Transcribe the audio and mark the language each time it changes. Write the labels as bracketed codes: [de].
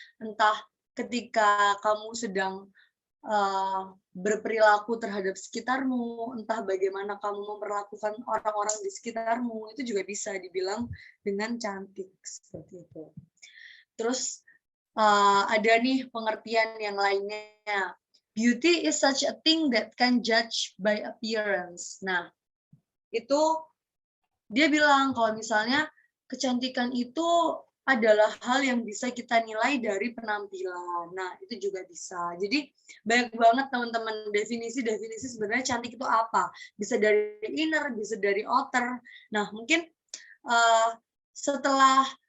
[id] Entah ketika kamu sedang berperilaku terhadap sekitarmu, entah bagaimana kamu memperlakukan orang-orang di sekitarmu, itu juga bisa dibilang dengan cantik, seperti itu. Terus ada nih pengertian yang lainnya. [en] Beauty is such a thing that can judge by appearance. [id] Nah, itu dia bilang kalau misalnya kecantikan itu adalah hal yang bisa kita nilai dari penampilan. Nah, itu juga bisa. Jadi banyak banget teman-teman definisi-definisi sebenarnya cantik itu apa. Bisa dari inner, bisa dari outer. Nah, mungkin setelah